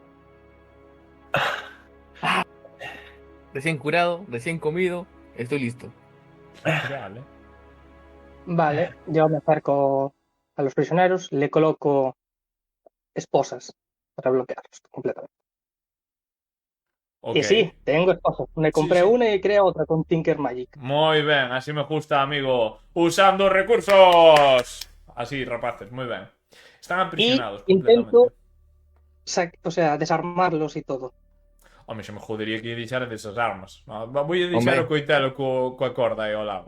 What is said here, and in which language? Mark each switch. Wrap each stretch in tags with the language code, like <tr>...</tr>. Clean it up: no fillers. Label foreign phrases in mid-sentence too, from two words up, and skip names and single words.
<es>Recién curado, recién comido, estoy listo. Vale. Vale, yo me acerco a los prisioneros, le coloco esposas para bloquearlos completamente. Ok. Y sí, tengo esposas. Me compré sí. una y creé otra con Tinker Magic.</es> <gl>Moi ben, así me gusta, amigo. Usando recursos. Así, rapaces, moi ben.</gl> <es>Están aprisionados Y intento, completamente. o sea, desarmarlos y todo.</es> <gl>Home, se me jodería que deixara desas armas.</gl> <es>Voy a</es> <gl>deixar</gl> <es>Hombre.</es> <gl>o coitelo coa corda aí ao lado.</gl>